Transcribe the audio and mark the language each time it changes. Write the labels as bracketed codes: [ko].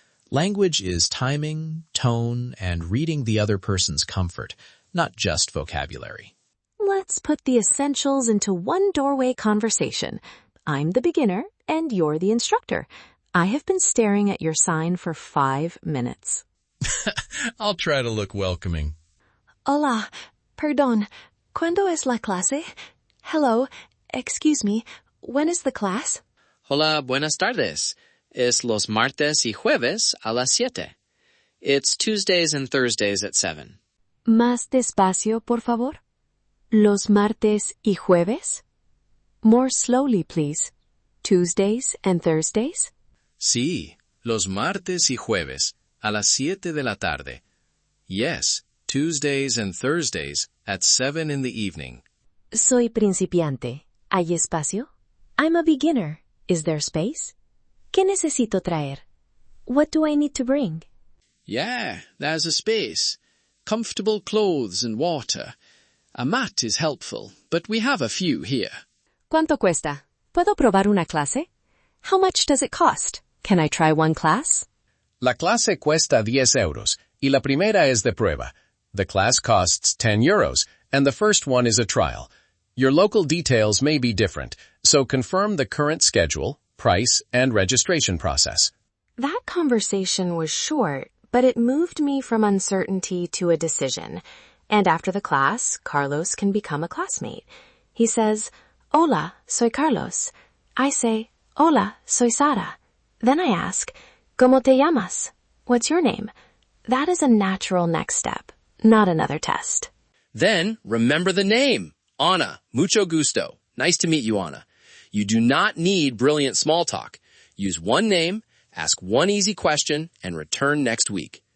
[en] Language is timing, tone, and reading the other person's comfort, not just vocabulary. Let's put the essentials into one doorway conversation. I'm the beginner, and you're the instructor. I have been staring at your sign for 5 minutes. I'll try to look welcoming. [es] Hola, perdón, ¿cuándo es la clase? [en] Hello, excuse me, when is the class? [es] Hola, buenas tardes. Es los martes y jueves a las 7. [en] It's Tuesdays and Thursdays at 7. [es] Más despacio, por favor. Los martes y jueves? [en] More slowly, please. Tuesdays and Thursdays? [es] Sí, los martes y jueves a las 7 de la tarde. [en] Yes, Tuesdays and Thursdays at 7 in the evening. Soy principiante. ¿Hay espacio? I'm a beginner. Is there space? ¿Qué necesito traer? What do I need to bring? Yeah, there's a space. Comfortable clothes and water. A mat is helpful, but we have a few here. [es] ¿Cuánto cuesta? ¿Puedo probar una clase? How much does it cost? [en] Can I try one class? [es] La clase cuesta 10 euros, y la primera es de prueba. [en] The class costs 10 euros, and the first one is a trial. Your local details may be different, so confirm the current schedule, price, and registration process. That conversation was short, but it moved me from uncertainty to a decision. And after the class, Carlos can become a classmate. He says, Hola, soy Carlos. I say, Hola, soy Sara. Then I ask, ¿Cómo te llamas? What's your name? That is a natural next step, not another test. Then, remember the name. Ana, mucho gusto. Nice to meet you, Ana. You do not need brilliant small talk. Use one name, ask one easy question, and return next week.